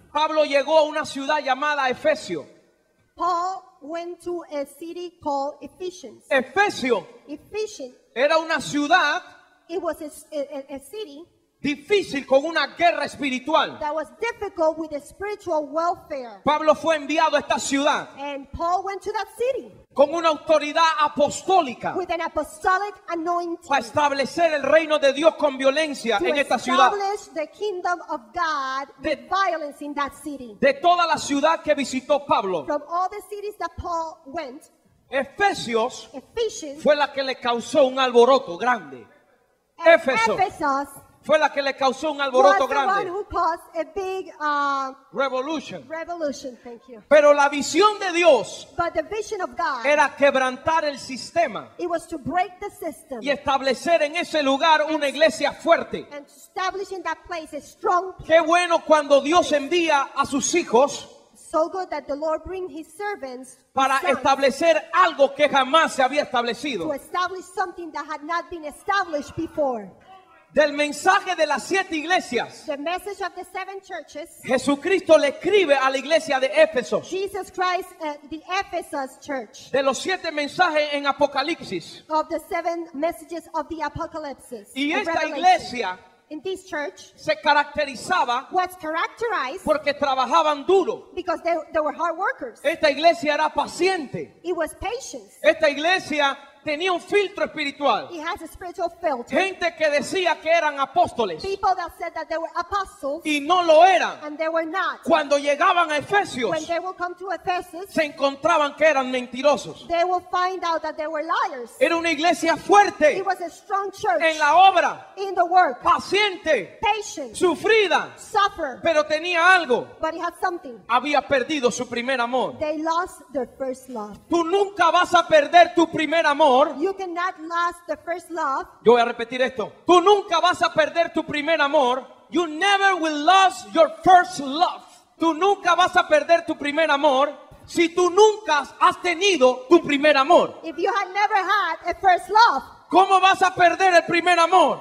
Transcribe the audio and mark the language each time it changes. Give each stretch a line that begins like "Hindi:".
Spanish: Pablo llegó a una ciudad llamada Efesio.
English: Paul went to a city called Ephesians.
Spanish: Efesio
English: Ephesians,
Spanish: era una ciudad
English: it was a city
Spanish: difícil con una guerra espiritual.
English: that was difficult with the spiritual welfare.
Spanish: Pablo fue enviado a esta ciudad
English: And Paul went to that city
Spanish: con una autoridad apostólica
English: with an apostolic anointing
Spanish: para establecer el reino de Dios con violencia
English: to
Spanish: en esta ciudad.
English: establish the kingdom of God with violence in that city.
Spanish: De toda la ciudad que visitó Pablo,
English: From all the cities that Paul went,
Spanish: Efesios
English: Ephesians,
Spanish: fue la que le causó un alboroto grande.
English: and
Spanish: Éfeso
English: Ephesus
Spanish: fue la que le causó un
English: was
Spanish: alboroto
English: the one
Spanish: grande.
English: who caused a big Revolution. revolution. Thank you.
Spanish: Pero la visión de Dios
English: But the vision of God,
Spanish: era quebrantar el sistema
English: it was to break the system
Spanish: y establecer en ese lugar una iglesia fuerte.
English: and to establish in that place a strong,
Spanish: Qué bueno cuando Dios envía a sus hijos
English: so good that the Lord bring His servants
Spanish: para
English: sons,
Spanish: establecer algo que jamás se había
English: to
Spanish: establecido.
English: establish something that had not been established before.
Spanish: Del mensaje de las 7 iglesias,
English: The message of the 7 churches,
Spanish: Jesucristo le escribe a la iglesia de Éfeso.
English: Jesus Christ, the Ephesus church,
Spanish: De los 7 mensajes en Apocalipsis.
English: of the 7 messages of the apocalypse.
Spanish: Y
English: of
Spanish: esta
English: Revelation.
Spanish: iglesia
English: In this church
Spanish: se caracterizaba
English: was characterized
Spanish: porque trabajaban duro.
English: because they were hard workers.
Spanish: Esta iglesia era paciente.
English: It was patience.
Spanish: Esta iglesia tenía un filtro espiritual.
English: It has a spiritual filter.
Spanish: Gente que decía que eran apóstoles
English: People that said that they were apostles
Spanish: y no lo eran.
English: and they were not.
Spanish: Cuando llegaban a Efesios,
English: When they will come to Ephesus,
Spanish: se encontraban que eran mentirosos.
English: they will find out that they were liars.
Spanish: Era una iglesia fuerte
English: It was a strong church
Spanish: en la obra,
English: in the work,
Spanish: paciente,
English: patient,
Spanish: sufrida,
English: suffer,
Spanish: pero tenía algo.
English: but it had something.
Spanish: Había perdido su primer amor.
English: They lost their first love.
Spanish: Tú nunca vas a perder tu primer amor.
English: You cannot lose the first love.
Spanish: Yo voy a repetir esto. Tú nunca vas a perder tu primer amor.
English: You never will lose your first love.
Spanish: Tú nunca vas a perder tu primer amor si tú nunca has tenido tu primer amor.
English: If you had never had a first love,
Spanish: ¿Cómo vas a perder el primer amor